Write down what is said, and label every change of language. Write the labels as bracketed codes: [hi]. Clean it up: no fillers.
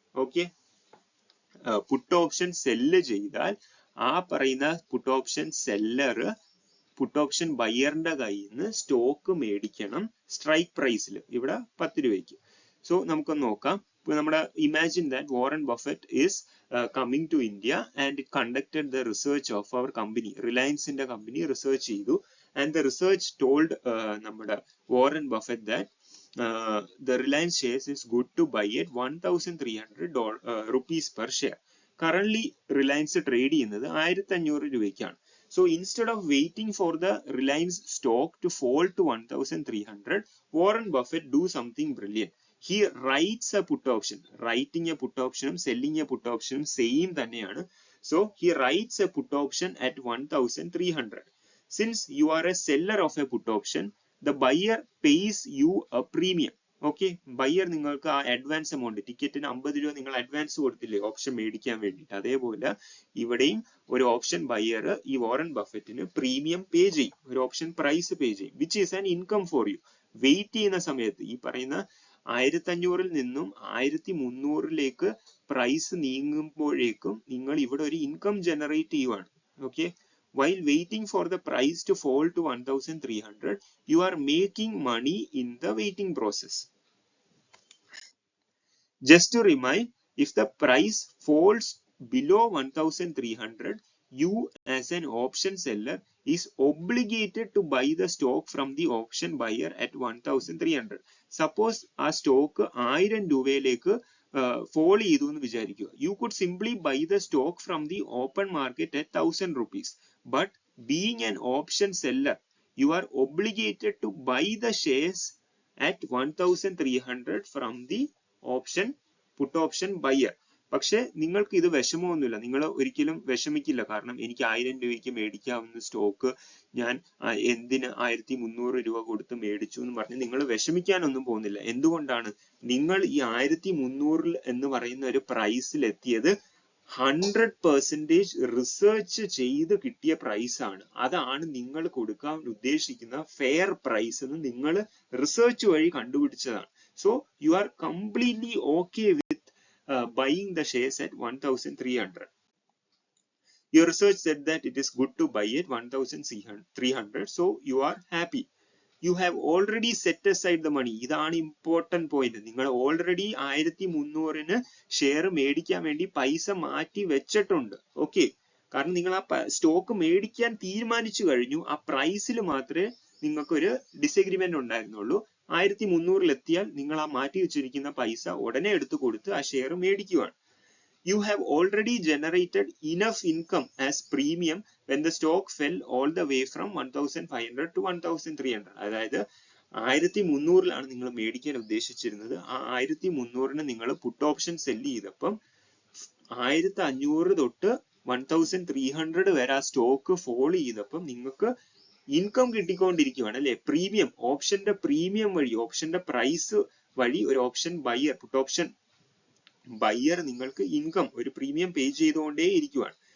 [ml] Okay, puttu option cell ചെയ്താൽ ആ പറയുന്ന puttu option seller puttu option ബയറിന്റെ കയ്യിൽ നിന്ന് സ്റ്റോക്ക് മേടിക്കണം സ്ട്രൈക്ക് പ്രൈസിൽ, ഇവിടെ 10 രൂപയ്ക്ക്. സോ നമുക്കൊന്ന് നോക്കാം. [en] നമ്മുടെ imagine that Warren Buffett is coming to India and it conducted the research of our company. [ml] റിലയൻസിന്റെ company research ചെയ്തു. [en] And the research told നമ്മുടെ Warren Buffett that the Reliance shares is good to buy at 1,300 rupees per share. [ml] Currently Reliance trade ചെയ്യുന്നത് 1,500 രൂപയ്ക്കാണ്. [en] So instead of waiting for the Reliance stock to fall to 1,300, Warren Buffett do something brilliant. He writes a put option. Writing a put option, selling a put option same തന്നെയാണ്. So he writes a put option at 1,300. Since you are a seller of a put option, the buyer pays you a premium. [ml] Okay, buyer നിങ്ങൾക്ക് ആ advance amount, ടിക്കറ്റിന് 50 രൂപ നിങ്ങൾ advance കൊടുത്തില്ലേ option മേടിക്കാൻ വേണ്ടിയിട്ട്, അതേപോലെ ഇവിടെയും ഒരു ഓപ്ഷൻ ബയർ ഈ വാറൻ ബഫറ്റിന് പ്രീമിയം പേ ചെയ്യും, ഒരു ഓപ്ഷൻ പ്രൈസ് പേ ചെയ്യും, [en] Which is an income for you. [ml] Wait ചെയ്യുന്ന സമയത്ത് ഈ പറയുന്ന 1500 നിന്നും 1300 പ്രൈസ് നീങ്ങുമ്പോഴേക്കും നിങ്ങൾ ഇവിടെ ഒരു ഇൻകം ജനറേറ്റ് ചെയ്യുവാണ്. [en] Okay, while waiting for the price to fall to 1300, you are making money in the waiting process. Just to remind, if the price falls below 1300, you as an option seller is obligated to buy the stock from the option buyer at 1300. [ml] Suppose ആ stock 1000 രൂപയിലേക്ക് fall ചെയ്തു എന്ന് വിചാരിക്കുക. [en] You could simply buy the stock from the open market at 1000 rupees. But being an option seller, you are obligated to buy the shares at 1300 from the option put option buyer. [ml] പക്ഷെ നിങ്ങൾക്ക് ഇത് വിഷമമൊന്നുമില്ല, നിങ്ങൾ ഒരിക്കലും വിഷമിക്കില്ല. കാരണം എനിക്ക് 1000 രൂപയ്ക്ക് മേടിക്കാവുന്ന stock ഞാൻ എന്തിന് 1300 രൂപ കൊടുത്ത് മേടിച്ചു എന്ന് പറഞ്ഞ് നിങ്ങൾ വിഷമിക്കാനൊന്നും പോകുന്നില്ല. എന്തുകൊണ്ടാണ്? നിങ്ങൾ ഈ 1300 എന്ന് പറയുന്ന ഒരു പ്രൈസിൽ എത്തിയത് 100% റിസർച്ച് ചെയ്ത് കിട്ടിയ പ്രൈസ് ആണ്. അതാണ് നിങ്ങൾ കൊടുക്കാൻ ഉദ്ദേശിക്കുന്ന ഫെയർ പ്രൈസ് എന്ന് നിങ്ങൾ റിസർച്ച് വഴി കണ്ടുപിടിച്ചതാണ്. [en] So you are completely okay with buying the shares at 1300. Your research said that it is good to buy at 1300, so you are happy. You have already set aside the money. [ml] ഇതാണ് important point. നിങ്ങൾ already 1300 share മേടിക്കാൻ വേണ്ടി പൈസ മാറ്റി വെച്ചിട്ടുണ്ട്. Okay, കാരണം നിങ്ങൾ ആ സ്റ്റോക്ക് മേടിക്കാൻ തീരുമാനിച്ചു കഴിഞ്ഞു. ആ പ്രൈസിൽ മാത്രമേ നിങ്ങൾക്കൊരു ഡിസഗ്രിമെന്റ് ഉണ്ടായിരുന്നുള്ളൂ. 1300 എത്തിയാൽ നിങ്ങൾ ആ മാറ്റി വെച്ചിരിക്കുന്ന പൈസ ഉടനെ എടുത്തു കൊടുത്ത് ആ share മേടിക്കുവാണ്. [en] You have already generated enough income as premium when the stock fell all the way from 1500 to 1300. [ml] അതായത് 1300 നിങ്ങൾ മേടിക്കാൻ ഉദ്ദേശിച്ചിരുന്നത്. ആ 1300 നിങ്ങൾ പുട്ട് ഓപ്ഷൻ സെല്ല് ചെയ്തപ്പം 1500 തൊട്ട് 1300 വരെ ആ സ്റ്റോക്ക് ഫോൾ ചെയ്തപ്പം നിങ്ങൾക്ക് ഇൻകം കിട്ടിക്കൊണ്ടിരിക്കുകയാണ് അല്ലെ. പ്രീമിയം, ഓപ്ഷന്റെ പ്രീമിയം വഴി, ഓപ്ഷന്റെ പ്രൈസ് വഴി ഒരു option buyer, puttu option buyer നിങ്ങൾക്ക് ഇൻകം, ഒരു പ്രീമിയം പേ ചെയ്തുകൊണ്ടേ ഇരിക്കുകയാണ്.